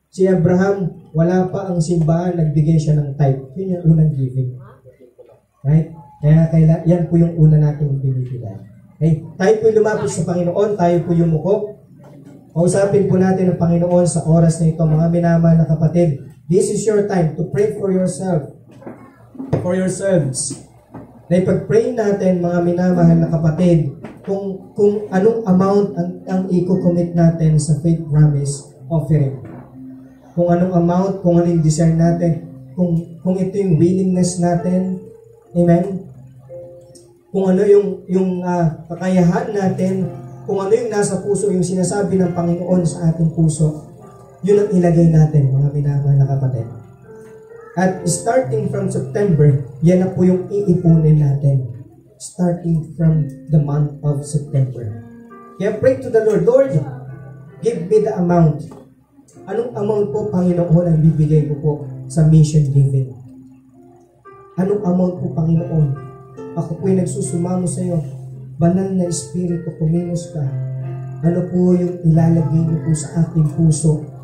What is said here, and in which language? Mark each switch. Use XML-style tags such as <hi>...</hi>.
<tl>Si Abraham, wala pa ang simbahan, nagbigay siya ng tithe. Yun yung unang giving. Right? Kaya yan po yung una natin binibigay. Okay? Tayo po lumapit sa Panginoon. Tayo po yumuko. Kausapin po natin ang Panginoon sa oras na ito. Mga minamahal na kapatid,</tl> <en>this is your time to pray for yourself. For yourselves.</en> <tl>Na ipag-pray natin, mga minamahal na kapatid, kung anong amount ang i-commit natin sa faith promise offering. Kung anong amount, kung anong desire natin, kung ito yung willingness natin, amen? Kung ano yung kakayahan natin, kung ano yung nasa puso, yung sinasabi ng Panginoon sa ating puso, yun ang ilagay natin, mga minamahal na kapatid. At</tl> <en>starting from September,</en> <tl>yan na po yung iipunin natin.</tl> <en>Starting from the month of September. Kaya pray to the Lord, Lord, give me the amount.</en> <tl>Anong amount po, Panginoon, ang bibigay ko po sa mission giving? Anong amount po, Panginoon? Ako po'y nagsusumamo sa iyo. Banal na Espiritu, kumilos ka. Ano po yung ilalagay niyo po sa aking puso?</tl>